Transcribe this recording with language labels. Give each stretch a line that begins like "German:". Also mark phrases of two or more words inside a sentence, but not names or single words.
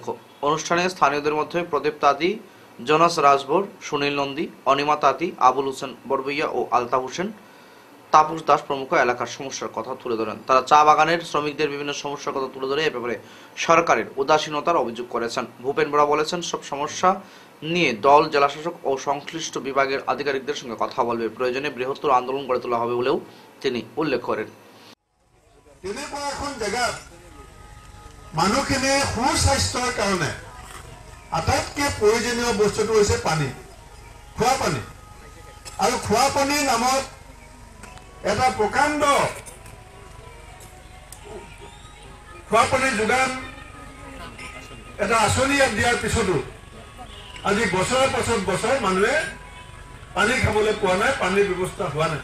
Bangla: অনুষ্ঠানে স্থানীয়দের মধ্যে প্রদীপ তাঁতি, জোনাস রাজভর, সুনীল নন্দী, অনিমা তাঁতি, আবুল হোসেন বড়বইয়া ও আলতাফ হোসেন, তাপস দাস প্রমুখ এলাকার সমস্যার কথা তুলে ধরেন। তারা চা বাগানের শ্রমিকদের বিভিন্ন সমস্যার কথা তুলে ধরে এ ব্যাপারে সরকারের উদাসীনতার অভিযোগ করেছেন। ভূপেন বরা বলেছেন, সব সমস্যা নিয়ে দল জেলাশাসক ও সংশ্লিষ্ট বিভাগের আধিকারিকদের সঙ্গে কথা বলবে, প্রয়োজনে বৃহত্তর আন্দোলন গড়ে তোলা হবে বলেও তিনি উল্লেখ করেন।
Assamese: তেনেকুৱা এখন জেগাত মানুহখিনি সুস্বাস্থ্যৰ কাৰণে আটাইতকৈ প্ৰয়োজনীয় বস্তুটো হৈছে পানী, খোৱা পানী। আৰু খোৱা পানীৰ নামত এটা প্ৰকাণ্ড খোৱা পানীৰ যোগান এটা আঁচনি দিয়াৰ পিছতো আজি বছৰৰ পাছত বছৰ মানুহে পানী খাবলৈ পোৱা নাই, পানীৰ ব্যৱস্থা হোৱা নাই।